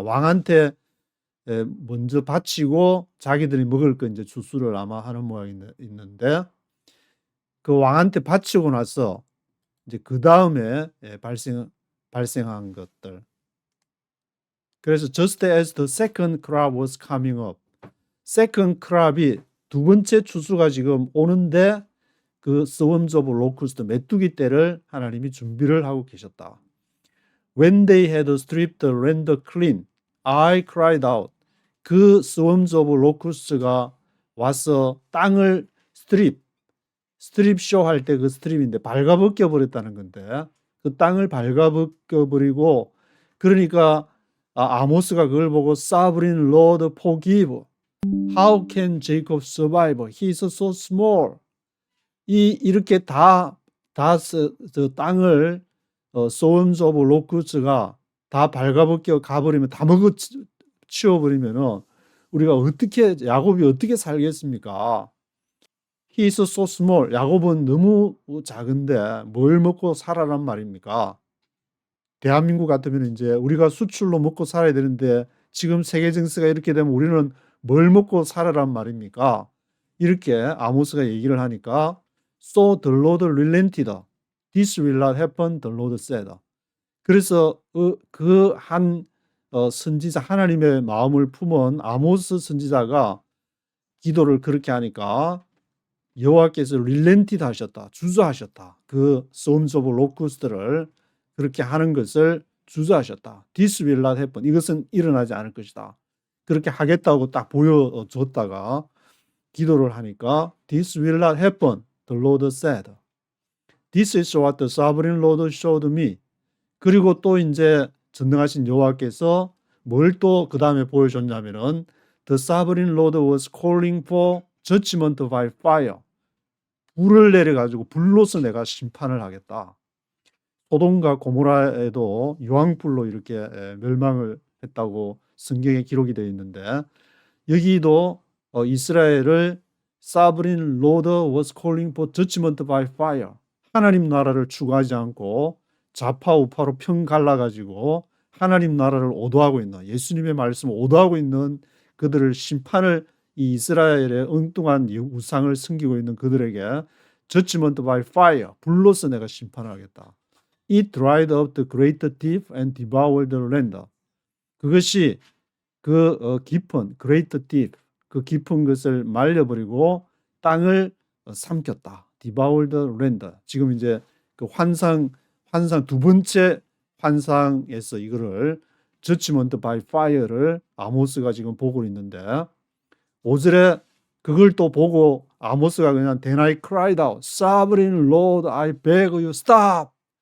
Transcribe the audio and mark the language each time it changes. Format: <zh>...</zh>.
<ko>왕한테 먼저 바치고 자기들이 먹을 거 이제 추수를 아마 하는 모양이 있는데 그 왕한테 바치고 나서 이제 그 다음에 발생한 것들. 그래서</ko> <en>just as the second crop was coming up,</en> <ko>second crop이 두 번째 추수가 지금 오는데 그</ko> <en>swarms of locusts,</en> <ko>메뚜기 떼를 하나님이 준비를 하고 계셨다.</ko> <en>When they had stripped the land clean, I cried out.</en> <ko>그 swarms of locusts가 와서 땅을 스트립 쇼 할 때 그 스트립인데 발가벗겨 버렸다는 건데 그 땅을 발가벗겨 버리고 그러니까 아모스가 그걸 보고</ko> <en>Sovereign Lord forgive. How can Jacob survive? He is so small.</en> <ko>이렇게 다 땅을</ko> <en>swarms of locusts가</en> <ko>다 발가벗겨 가버리면 다 먹어 치워버리면은 우리가 어떻게 야곱이 어떻게 살겠습니까?</ko> <en>He is so small.</en> <ko>야곱은 너무 작은데 뭘 먹고 살아란 말입니까? 대한민국 같으면 이제 우리가 수출로 먹고 살아야 되는데 지금 세계 정세가 이렇게 되면 우리는 뭘 먹고 살아란 말입니까? 이렇게 아모스가 얘기를 하니까</ko> <en>So the Lord relented. This will not happen, the Lord said.</en> <ko>그래서 그 한 선지자 하나님의 마음을 품은 아모스 선지자가 기도를 그렇게 하니까 여호와께서 릴렌티드 하셨다. 주저하셨다. 그</ko> <en>swarms of locust를</en> <ko>그렇게 하는 것을 주저하셨다.</ko> <en>This will not happen.</en> <ko>이것은 일어나지 않을 것이다. 그렇게 하겠다고 딱 보여줬다가 기도를 하니까</ko> <en>This will not happen. The Lord said. This is what the sovereign Lord showed me.</en> <ko>그리고 또 이제 전능하신 여호와께서 뭘 또 그 다음에 보여줬냐면은</ko> <en>The sovereign Lord was calling for judgment by fire.</en> <ko>불을 내려가지고 불로서 내가 심판을 하겠다. 소돔과 고모라에도 유황불로 이렇게 멸망을 했다고 성경에 기록이 되어 있는데 여기도 이스라엘을</ko> <en>Sovereign Lord was calling for judgment by fire.</en> <ko>하나님 나라를 추구하지 않고 좌파우파로 편 갈라가지고 하나님 나라를 오도하고 있는 예수님의 말씀을 오도하고 있는 그들을 심판을 이 이스라엘의 엉뚱한 우상을 섬기고 있는 그들에게</ko> <en>judgment by fire,</en> <ko>불로서 내가 심판을 하겠다.</ko> <en>It dried up the great deep and devoured the land.</en> <ko>그것이 그 깊은 great deep, 그 깊은 것을 말려버리고 땅을 삼켰다.</ko> <en>devoured the land.</en> <ko>지금 이제 그 환상 두 번째 환상에서 이거를</ko> <en>judgment by fire를</en> <ko>아모스가 지금 보고 있는데 5절에 그걸 또 보고 아모스가 그냥</ko> <en>Then I cried out, Sovereign Lord, I beg you, stop.</en>